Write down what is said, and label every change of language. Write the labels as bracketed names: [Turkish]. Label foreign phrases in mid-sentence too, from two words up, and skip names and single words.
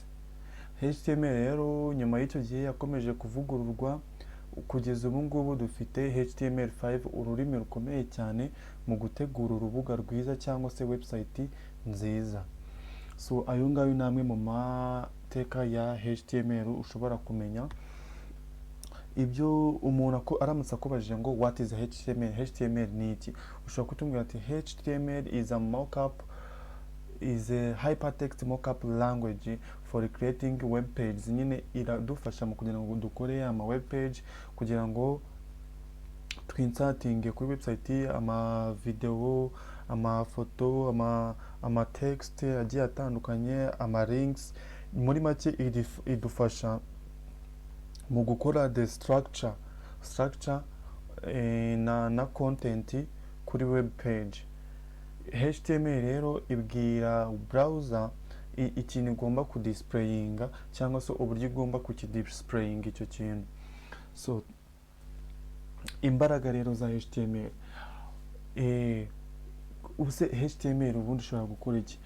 [Kinyarwanda] HTML rero nyuma y'icyo gihe yakomeje kuvugururwa kugeza ubu ngubu dufite HTML5, ururimi rukomeye cyane mu gutegura urubuga rwiza cyangwa se website nziza. So ayo ngayo namwe mu mateka ya HTML ushobora kumenya. Ibyo umuntu aramutse akubajije ngo [English] what is HTML, [Kinyarwanda] HTML ni iki, ushobora kutubwira ati [English] HTML is a markup, is a hypertext markup language for creating web pages. [Kinyarwanda] Nyine iradufasha mu kugira ngo dukore ama [English] web page, [Kinyarwanda] kugira ngo twinserting kuri website ama video, ama photo, ama text agiye atandukanye, ama links. Muri make idufasha mu gukora [English] the structure [Kinyarwanda] na content kuri web page. HTML rero ibwira browser ikintu igomba kudisplayinga cyangwa se uburyo igomba kukidisplayinga icyo kintu. So imbaraga rero za HTML, ubuse HTML ubundi ushobora gukora iki?